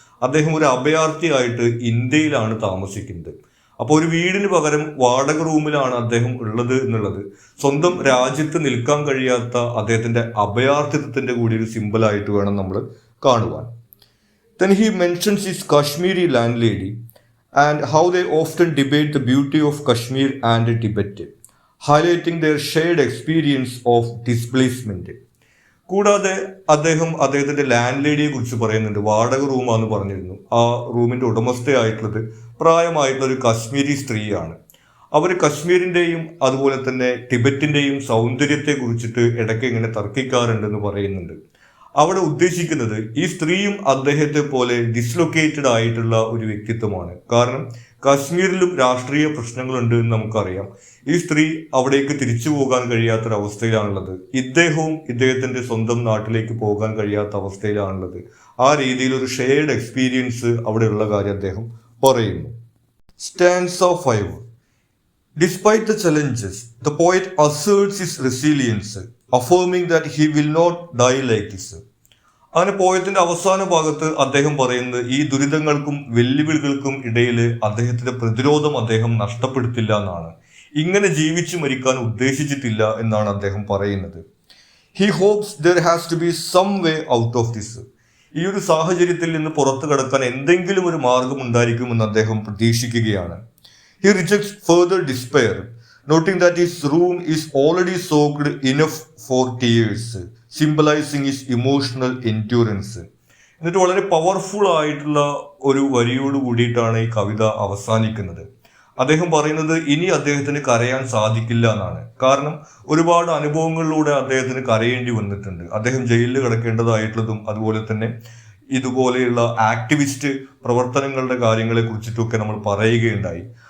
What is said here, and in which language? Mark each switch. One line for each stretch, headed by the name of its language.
Malayalam: അദ്ദേഹം ഒരു അഭയാർത്ഥിയായിട്ട് ഇന്ത്യയിലാണ് താമസിക്കുന്നത്. അപ്പോൾ ഒരു വീടിന് പകരം വാടക റൂമിലാണ് അദ്ദേഹം ഉള്ളത് എന്നുള്ളത് സ്വന്തം രാജ്യത്ത് നിൽക്കാൻ കഴിയാത്ത അദ്ദേഹത്തിന്റെ അഭയാർത്ഥിത്വത്തിന്റെ കൂടി ഒരു സിമ്പിളായിട്ട് വേണം നമ്മൾ കാണുവാൻ.
English: Then he mentions his Kashmiri landlady and how they often debate the beauty of Kashmir and Tibet, highlighting their shared experience of displacement.
Malayalam: കൂടാതെ അദ്ദേഹത്തിന്റെ ലാൻഡ് ലേഡിയെ കുറിച്ച് പറയുന്നുണ്ട്. വാടക റൂമാന്ന് പറഞ്ഞിരുന്നു. ആ റൂമിന്റെ ഉടമസ്ഥയായിട്ടുള്ളത് പ്രായമായിട്ടുള്ള ഒരു കശ്മീരി സ്ത്രീയാണ്. അവർ കശ്മീരിന്റെയും അതുപോലെ തന്നെ ടിബറ്റിന്റെയും സൗന്ദര്യത്തെ കുറിച്ചിട്ട് ഇടയ്ക്ക് ഇങ്ങനെ തർക്കിക്കാറുണ്ടെന്ന് പറയുന്നുണ്ട്. അവിടെ ഉദ്ദേശിക്കുന്നത് ഈ സ്ത്രീയും അദ്ദേഹത്തെ പോലെ ഡിസ്ലൊക്കേറ്റഡ് ആയിട്ടുള്ള ഒരു വ്യക്തിത്വമാണ്. കാരണം കാശ്മീരിലും രാഷ്ട്രീയ പ്രശ്നങ്ങളുണ്ട് എന്ന് നമുക്കറിയാം. ഈ സ്ത്രീ അവിടേക്ക് തിരിച്ചു പോകാൻ കഴിയാത്തൊരവസ്ഥയിലാണുള്ളത്. ഇദ്ദേഹത്തിന്റെ സ്വന്തം നാട്ടിലേക്ക് പോകാൻ കഴിയാത്ത അവസ്ഥയിലാണുള്ളത്. ആ രീതിയിൽ ഒരു ഷെയർഡ് എക്സ്പീരിയൻസ് അവിടെയുള്ള കാര്യം അദ്ദേഹം പറയുന്നു.
English: Stanza 5. Despite the challenges, the poet asserts his resilience, affirming that he will not die like this.
Malayalam: അങ്ങനെ പോയത്തിന്റെ അവസാന ഭാഗത്ത് അദ്ദേഹം പറയുന്നത് ഈ ദുരിതങ്ങൾക്കും വെല്ലുവിളികൾക്കും ഇടയിൽ അദ്ദേഹത്തിന്റെ പ്രതിരോധം അദ്ദേഹം നഷ്ടപ്പെടുത്തില്ല എന്നാണ്. ഇങ്ങനെ ജീവിച്ചു മരിക്കാൻ ഉദ്ദേശിച്ചിട്ടില്ല എന്നാണ് അദ്ദേഹം പറയുന്നത്.
English: He hopes there has to be some way out of this.
Malayalam: ഈ ഒരു സാഹചര്യത്തിൽ നിന്ന് പുറത്തു കടക്കാൻ എന്തെങ്കിലും ഒരു മാർഗം ഉണ്ടായിരിക്കുമെന്ന് അദ്ദേഹം പ്രതീക്ഷിക്കുകയാണ്.
English: He rejects further despair, noting that his room is already soaked enough for tears, symbolizing his emotional endurance.
Malayalam: എന്നിട്ട് വളരെ പവർഫുൾ ആയിട്ടുള്ള ഒരു വരിയോട് കൂടിയിട്ടാണ് ഈ കവിത അവസാനിക്കുന്നത്. അദ്ദേഹം പറയുന്നത് ഇനി അദ്ദേഹത്തിന് കരയാൻ സാധിക്കില്ല എന്നാണ്. കാരണം ഒരുപാട് അനുഭവങ്ങളിലൂടെ അദ്ദേഹത്തിന് കരയേണ്ടി വന്നിട്ടുണ്ട്. അദ്ദേഹം ജയിലിൽ കിടക്കേണ്ടതായിട്ടുള്ളതും അതുപോലെ തന്നെ ഇതുപോലെയുള്ള ആക്ടിവിസ്റ്റ് പ്രവർത്തനങ്ങളുടെ കാര്യങ്ങളെ കുറിച്ചിട്ടൊക്കെ നമ്മൾ പറയുകയുണ്ടായി.